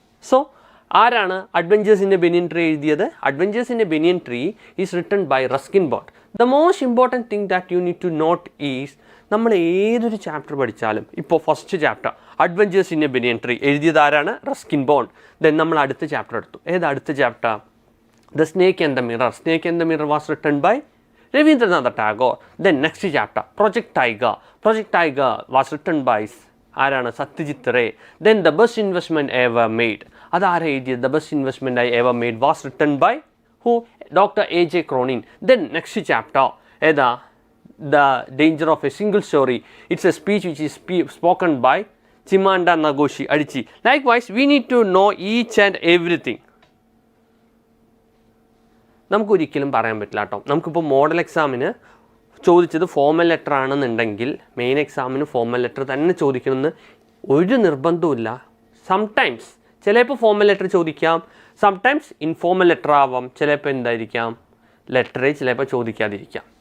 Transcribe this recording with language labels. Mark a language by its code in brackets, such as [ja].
[en] so [ml] ആരാണ് [en] adventures in a banyan tree [ml] എഴുതിയത്? [en] Adventures in a banyan tree is written by Ruskin Bond. The most important thing that you need to note is, [ml] നമ്മൾ ഏതൊരു chapter പഠിച്ചാലും, ഇപ്പോൾ first chapter adventures in A banian tree എഴുതിയത് ആരാണ്? Ruskin bond. Then നമ്മൾ അടുത്ത chapter എടുത്തു. ഏത് അടുത്ത chapter? The Snake and the Mirror. [en] Snake and the Mirror was written by Rabindranath Tagore. Then next chapter, Project Tiger. Project Tiger was written by [ml] ആരാണ്? [en] Satyajit Ray. Then The Best Investment Ever Made. [ml] അതാരാ എഴുതിയത്? [en] The Best Investment I Ever Made was written by who? Dr. A.J. Cronin. Then next chapter, [ml] ഏതാ? [en] The Danger of a Single Story. It's a speech which is spoken by Chimamanda Ngozi Adichie. Likewise, we need to know each and everything. [ml] നമുക്കൊരിക്കലും പറയാൻ പറ്റില്ല കേട്ടോ. നമുക്കിപ്പോൾ model എക്സാമിന് ചോദിച്ചത് formal letter ആണെന്നുണ്ടെങ്കിൽ main എക്സാമിന് ഫോർമൽ ലെറ്റർ തന്നെ ചോദിക്കണമെന്ന് ഒരു നിർബന്ധവുമില്ല. സംടൈംസ് ചിലപ്പോൾ ഫോർമൽ ലെറ്റർ ചോദിക്കാം, സംടൈംസ് ഇൻഫോർമൽ ലെറ്റർ ആവാം, ചിലപ്പോൾ എന്തായിരിക്കാം ലെറ്ററേ ചിലപ്പോൾ ചോദിക്കാതിരിക്കാം.